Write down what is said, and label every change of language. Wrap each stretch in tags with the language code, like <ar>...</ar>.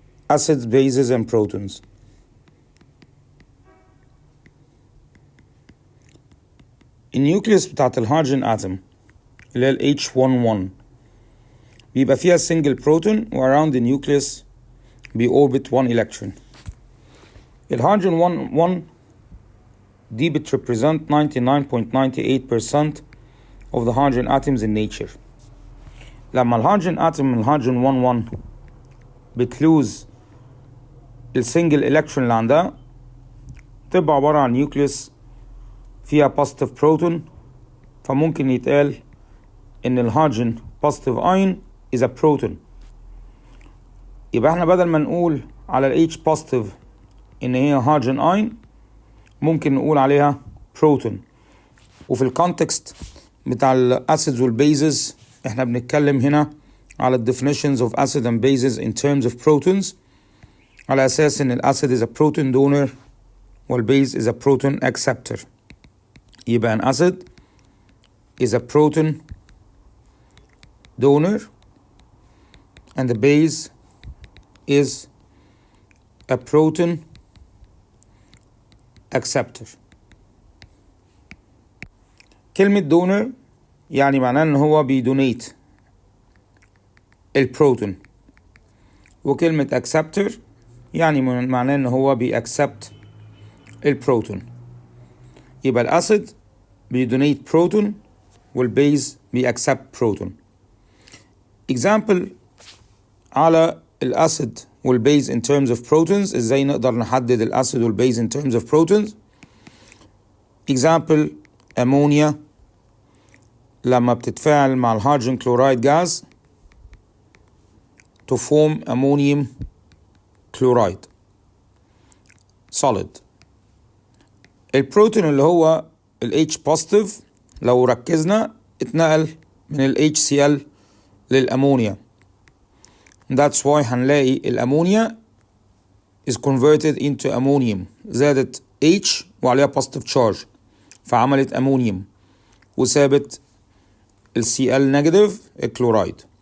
<en>acids, bases and protons.</en> <ar>النيوكليوس بتاعت الهيدروجين اتوم اللي هي ال H11 بيبقى فيها</ar> <en>single proton</en> <ar>و</ar> <en>around the nucleus</en> <ar>بيorbit</ar> <en>1 electron.</en> <ar>الهيدروجين 1 دي بت</ar> <en>represent 99.98% of the hydrogen atoms in nature.</en> <ar>لما الهيدروجين اتوم من الهيدروجين 11 بتلوز السنجل الكترون اللي عندها تبقى عبارة عن نيوكليوس فيها</ar> <en>positive proton،</en> <ar>فممكن يتقال ان الهيدروجين</ar> <en>positive ion is a proton.</en> <ar>يبقى احنا بدل ما نقول على ال H positive ان هي هيدروجين ion ممكن نقول عليها proton. وفي الكونتكست بتاع الاسيدز والبيزز احنا بنتكلم هنا على ال</ar> <en>definitions of acid and bases in terms of protons،</en> <ar>على اساس ان الاسيد</ar> <en>is a proton donor</en> <ar>والبيز</ar> <en>is a proton acceptor.</en> <ar>يبقى</ar> <en>an acid is a proton donor and the base is a proton acceptor.</en> <ar>كلمة donor يعني معناه ان هو بيدونيت البروتون، وكلمة acceptor يعني معناه ان هو بيأكسبت البروتون. يبقى الاسيد بيدونيت بروتون والبيز بيأكسبت بروتون. example على الاسيد والبيز</ar> <en>in terms of protons،</en> <ar>ازاي نقدر نحدد الاسيد والبيز in terms of protons.</ar> <en>example ammonia</en> <ar>لما بتتفاعل مع الهيدروجين كلورايد جاز</ar> <en>to form ammonium chloride solid.</en> <ar>البروتون اللي هو ال H positive لو ركزنا اتنقل من ال HCl للأمونيا.</ar> <en>That's why</en> <ar>هنلاقي الأمونيا</ar> <en>is converted into ammonium،</en> <ar>زادت H وعليها</ar> <en>positive charge</en> <ar>فعملت أمونيوم وثابت ال Cl negative الكلورايد.</ar>